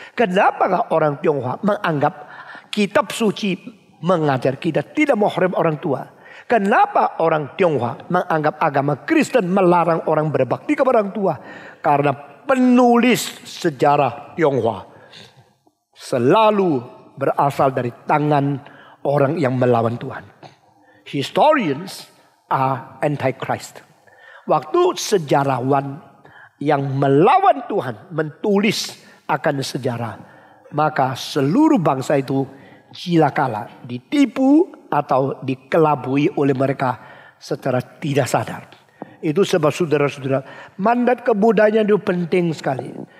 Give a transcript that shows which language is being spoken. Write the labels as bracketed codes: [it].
[id] Kenapa orang Tionghoa menganggap kitab suci mengajar kita tidak menghormati orang tua? Kenapa orang Tionghoa menganggap agama Kristen melarang orang berbakti kepada orang tua? Karena penulis sejarah Tionghoa selalu berasal dari tangan orang yang melawan Tuhan. [en] Historians are anti-Christ. [id] Waktu sejarawan yang melawan Tuhan menulis akan sejarah, maka seluruh bangsa itu cilakalah, ditipu atau dikelabui oleh mereka secara tidak sadar. Itu sebab saudara-saudara, mandat kebudayaan itu penting sekali.